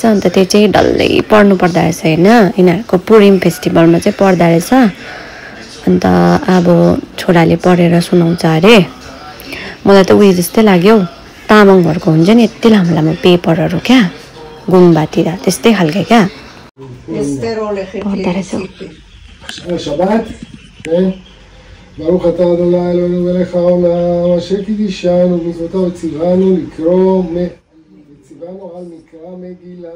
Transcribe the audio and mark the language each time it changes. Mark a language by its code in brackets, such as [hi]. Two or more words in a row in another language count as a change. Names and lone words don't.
[ne] अन्त त्यो चाहिँ डल्लै पढ्नु पर्दो रहेछ होइन। यिनीहरूको पुरिम फेस्टिभलमा चाहिँ पढ्दो रहेछ। अन्त अब छोराले पढेर सुनाउँछ अरे। मलाई त उयो जस्तै लाग्यो तामाङहरूको हुन्छ नि यति लामो लामो पेपरहरू क्या गुम्बातिर त्यस्तै खालके क्या पढ्दो रहेछ। [he] ברוך אתה אדוני אלוהינו מלך העולם אשר קידישנו ומצוותיו ציוונו לקרוא וציוונו על מקרא מגילה.